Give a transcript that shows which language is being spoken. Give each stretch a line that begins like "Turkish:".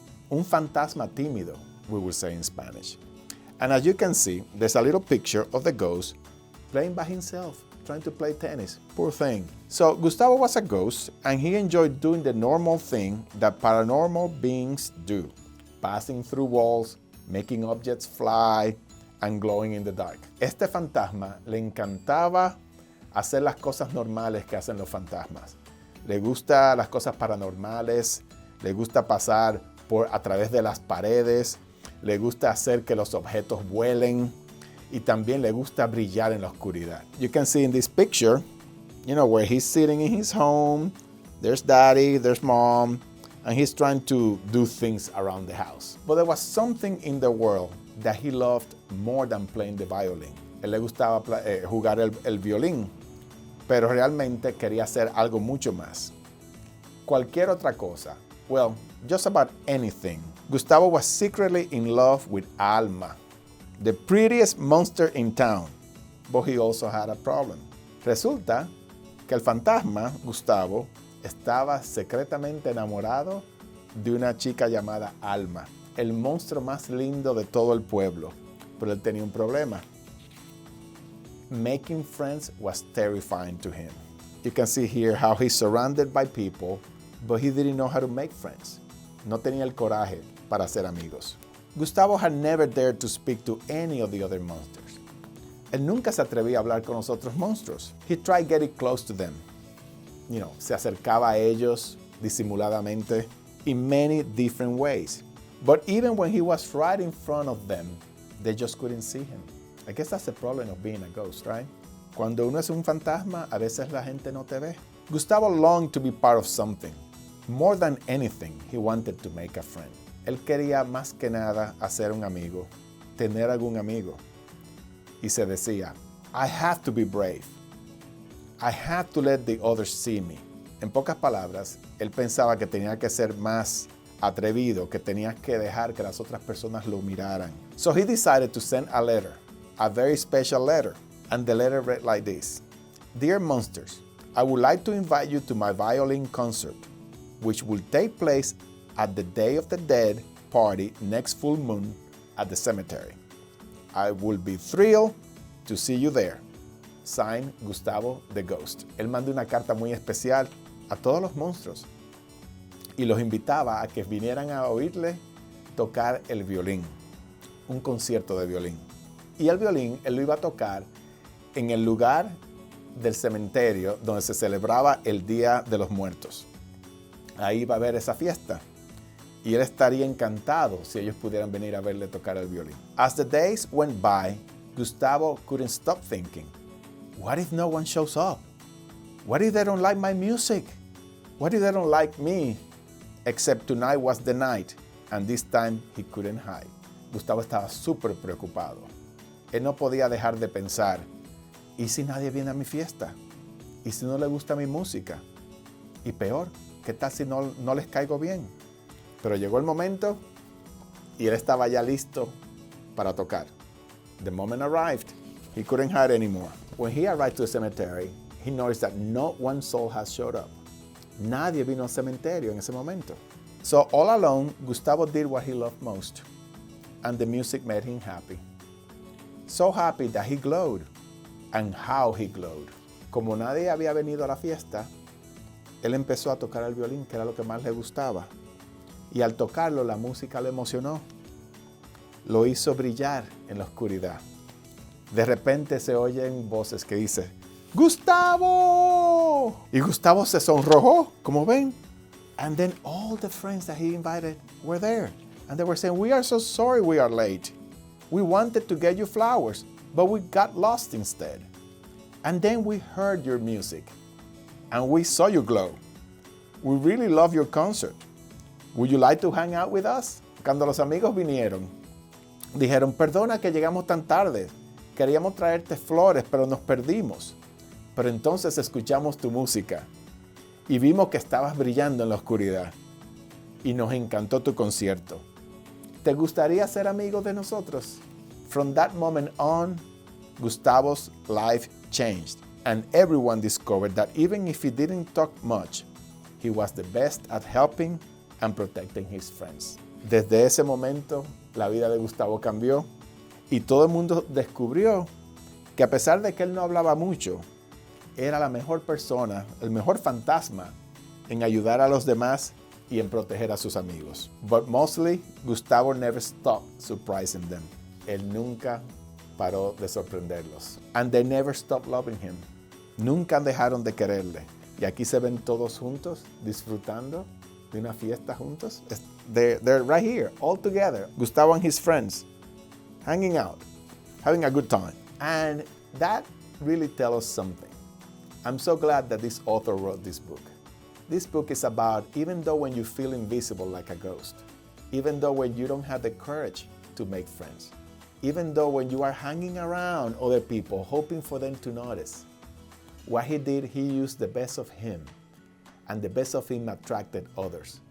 Spanish: Un fantasma tímido,
English: we will say in Spanish. And as you can see, there's a little picture of the ghost playing by himself, trying to play tennis. Poor thing. So Gustavo was a ghost, and he enjoyed doing the normal thing that paranormal beings do. Passing through walls, making objects fly, and glowing in the dark.
Spanish: Este fantasma le encantaba hacer las cosas normales que hacen los fantasmas. Le gusta las cosas paranormales, le gusta pasar a través de las paredes, le gusta hacer que los objetos vuelen, y también le gusta brillar en la oscuridad.
English: You can see in this picture, where he's sitting in his home, there's daddy, there's mom, and he's trying to do things around the house. But there was something in the world that he loved more than playing the violin.
Spanish: Él le gustaba jugar el violín, pero realmente quería hacer algo mucho más. Cualquier otra cosa.
English: Well, just about anything. Gustavo was secretly in love with Alma, the prettiest monster in town, but he also had a problem.
Spanish: Resulta que el fantasma, Gustavo, estaba secretamente enamorado de una chica llamada Alma, el monstruo más lindo de todo el pueblo, pero él tenía un problema.
English: Making friends was terrifying to him. You can see here how he's surrounded by people, but he didn't know how to make friends.
Spanish: No tenía el coraje para ser amigos.
English: Gustavo had never dared to speak to any of the other monsters.
Spanish: Él nunca se atrevía a hablar con los otros monstruos.
English: He tried getting close to them.
Spanish: Se acercaba a ellos disimuladamente
English: in many different ways. But even when he was right in front of them, they just couldn't see him. I guess that's the problem of being a ghost, right?
Spanish: Cuando uno es un fantasma, a veces la gente no te ve.
English: Gustavo longed to be part of something. More than anything, he wanted to make a friend.
Spanish: Él quería más que nada hacer un amigo, tener algún amigo. Y se decía,
English: I have to be brave. I have to let the others see me.
Spanish: En pocas palabras, él pensaba que tenía que ser más atrevido, que tenía que dejar que las otras personas lo miraran.
English: So he decided to send a letter, a very special letter. And the letter read like this. Dear monsters, I would like to invite you to my violin concert, which will take place at the Day of the Dead party next full moon at the cemetery. I will be thrilled to see you there. Signed, Gustavo the Ghost.
Spanish: Él mandó una carta muy especial a todos los monstruos y los invitaba a que vinieran a oírle tocar el violín, un concierto de violín. Y el violín él lo iba a tocar en el lugar del cementerio donde se celebraba el Día de los Muertos. Ahí va a haber esa fiesta. Y él estaría encantado si ellos pudieran venir a verle tocar el violín.
English: As the days went by, Gustavo couldn't stop thinking, what if no one shows up? What if they don't like my music? What if they don't like me? Except tonight was the night. and this time he couldn't hide.
Spanish: Gustavo estaba súper preocupado. Él no podía dejar de pensar, ¿y si nadie viene a mi fiesta? ¿Y si no le gusta mi música? Y peor, ¿qué tal si no les caigo bien? Pero llegó el momento y él estaba ya listo para tocar.
English: The moment arrived, he couldn't hide anymore. When he arrived to the cemetery, he noticed that not one soul has showed up.
Spanish: Nadie vino al cementerio en ese momento.
English: So all alone, Gustavo did what he loved most, and the music made him happy. So happy that he glowed, and how he glowed.
Spanish: Como nadie había venido a la fiesta, él empezó a tocar el violín, que era lo que más le gustaba. Y al tocarlo, la música lo emocionó. Lo hizo brillar en la oscuridad. De repente se oyen voces que dicen, ¡Gustavo! Y Gustavo se sonrojó, como ven.
English: And then all the friends that he invited were there. And they were saying, we are so sorry we are late. We wanted to get you flowers, but we got lost instead. And then we heard your music, and we saw you glow. We really love your concert. Would you like to hang out with us?
Spanish: Cuando los amigos vinieron, dijeron, perdona que llegamos tan tarde. Queríamos traerte flores, pero nos perdimos. Pero entonces escuchamos tu música y vimos que estabas brillando en la oscuridad. Y nos encantó tu concierto. ¿Te gustaría ser amigo de nosotros?
English: From that moment on, Gustavo's life changed, and everyone discovered that even if he didn't talk much, he was the best at helping and protecting his friends.
Spanish: Desde ese momento, la vida de Gustavo cambió y todo el mundo descubrió que a pesar de que él no hablaba mucho, era la mejor persona, el mejor fantasma en ayudar a los demás y en proteger a sus amigos.
English: But mostly, Gustavo never stopped surprising them.
Spanish: Él nunca paró de sorprenderlos.
English: And they never stopped loving him.
Spanish: Nunca dejaron de quererle. Y aquí se ven todos juntos, disfrutando de una fiesta juntos.
English: They're right here, all together. Gustavo and his friends, hanging out, having a good time. And that really tells us something. I'm so glad that this author wrote this book. This book is about even though when you feel invisible like a ghost, even though when you don't have the courage to make friends, even though when you are hanging around other people hoping for them to notice, what he did, he used the best of him, and the best of him attracted others.